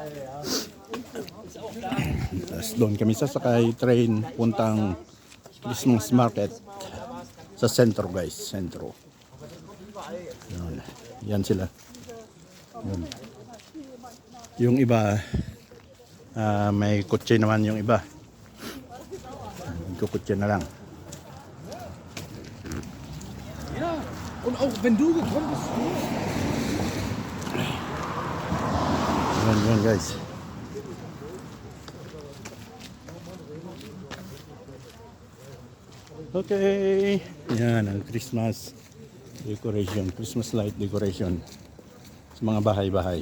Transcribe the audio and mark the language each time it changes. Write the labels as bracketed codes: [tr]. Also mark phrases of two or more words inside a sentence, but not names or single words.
[tl] Tapos doon kami sasakay train puntang [en] Christmas market [tl] sa sentro guys, sentro. Yun. Yan sila. Yun. Yung iba may kotse naman yung iba. Kutse na lang. [de] Ja, und auch wenn du gekommen bist. [tl] Yun guys. [en] Okay. [tl] Yan ang [en] Christmas decoration, Christmas light decoration [tl] sa mga bahay-bahay.